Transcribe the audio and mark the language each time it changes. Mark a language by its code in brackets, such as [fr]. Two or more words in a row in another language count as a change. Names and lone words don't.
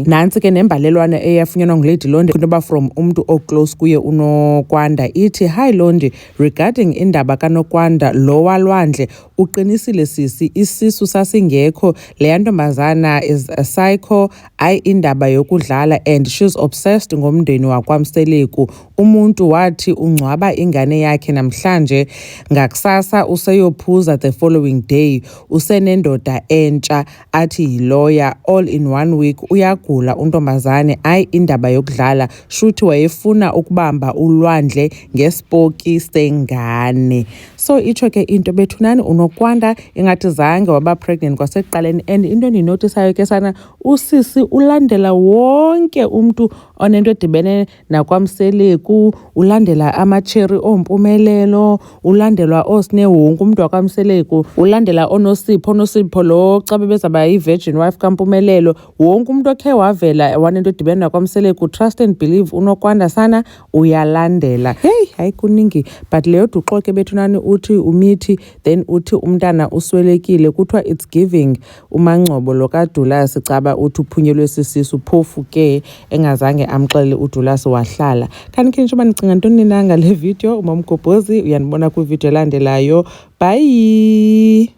[xh] Nantsi ke nembalelwane eyafunyanwa nguLady Londi into yoba from umntu oclose kuye unokwanda ithi, hi Londi, regarding indaba kanokwanda lo waLwandle uqinisile sisi isisu sasingekho le ntombazana [en] is a psycho [xh] ayi [zu] indaba yokudlala [en] and she's obsessed [xh] ngomndeni wakwaMseleku. [zu] Umuntu wathi ungcwaba ingane yakhe namhlanje ngakusasa useyophuza [en] the following day [zu] usenendoda entsha athi yilawyer [en] all in 1 week [zu] uyagula untombazane ayi indaba yokudlala shuthi wayefuna ukubamba uLwandle ngespoki sengane. [xh] So itsho ke into bethunani unokwanda ingathi zange waba pregnant kwasekuqaleni and into endinotisayo ke sana usisi ulandela wonke umntu onento edibene nakwaMseleku, ulandela amacheri ompumelelo, ulandelwa oosine wonke umntu wakwaMseleku, ulandela onosipho lo xa bebezaba yi-virgin wife kaMpumelelo, wonke umntu okhe wavela wanento edibene nakwaMseleku, [en] trust and believe [xh] unokwanda sana uyalandela. Hey, hayi kuningi but leyo duxo ke bethunani uthi umithi then uthi umntana uswelekile kuthiwa [en] it's giving [xh] uMangcobo lo kaDulasi caba uthi uphunyelwe sisisu phofu ke engazange amxelele uDulasi wahlala. Khanikhe nje uba nicinga ntoni na ngale video. uMamgobhozi uyanibona kwivideo elandelayo. [en] Bye.